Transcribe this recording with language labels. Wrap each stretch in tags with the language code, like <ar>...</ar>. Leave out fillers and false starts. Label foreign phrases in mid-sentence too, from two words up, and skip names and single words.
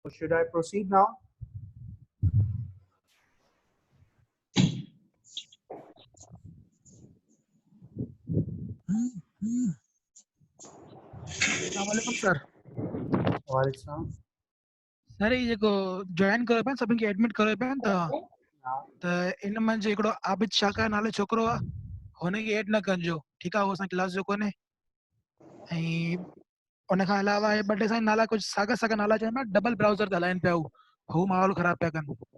<en>So should I proceed now?</en> <sd>अस्सलामुअलैकुम सर। वालेकुम सर ये जेको जॉइन कयो पिया सभिनि खे एडमिट कयो पिया त सलाम। इन मंझि हिकिड़ो आबिद शाका नाले छोकिरो आहे, हुनखे एड न कजो, ठीकु आहे? उहो असां क्लास जो कोन्हे। ऐं उन खां अलावा ॿ टे साईं नाला कुझु साॻा साॻा नाला चवनि पिया,</sd> <en>double browser</en> <sd>ते हलाइनि पिया, हू माहौल ख़राबु पिया कनि।</sd>